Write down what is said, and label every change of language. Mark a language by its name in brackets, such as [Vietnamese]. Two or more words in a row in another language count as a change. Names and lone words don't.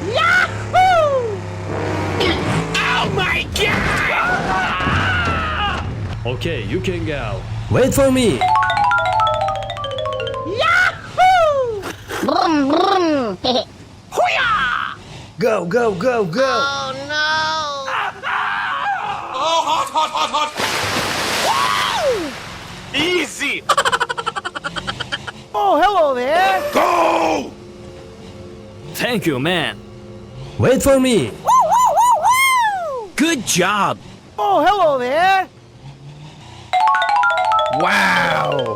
[English] Oh my God! Okay, you can go. Wait for me. Brum, brum. Go, go, go, go. Oh no! Oh, hot, hot, hot, hot! Easy. Oh, hello there. Go! Thank you, man. Wait for me. Good job. Oh, hello there. Wow.